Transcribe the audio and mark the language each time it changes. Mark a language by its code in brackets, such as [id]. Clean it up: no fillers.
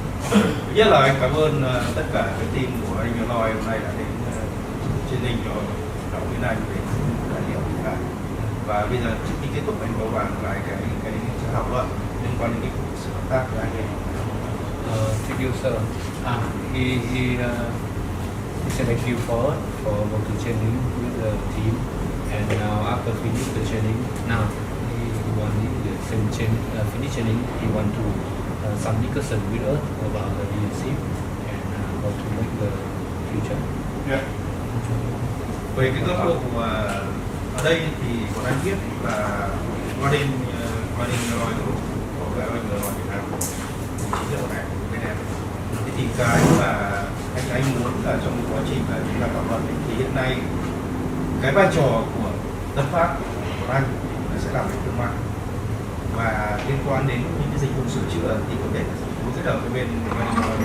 [vi] Thứ nhất là anh cảm ơn tất cả cái team của anh Loi hôm nay đã đến training cho Trọng với anh về tài liệu cả. Và bây giờ trước khi kết thúc anh có bàn lại cái thảo luận liên quan đến cái sự hợp tác với anh em. [en] Thank you, sir. He said thank you for going to training with the team, and now after finish the training, now he want to finish training. He want to some discussion with us about the leadership and how to make the future. Yeah. [vi] Về cái góc độ ở đây thì bọn anh biết là Welding nói có cái Welding nói Việt Nam chính là này bên em. Thì cái mà anh muốn là trong quá trình là chúng ta thảo luận thì hiện nay cái vai trò của Tân Phát của anh là sẽ làm về thương mại và liên quan đến những cái dịch vụ sửa chữa thì có thể kết hợp với bên Việt Nam.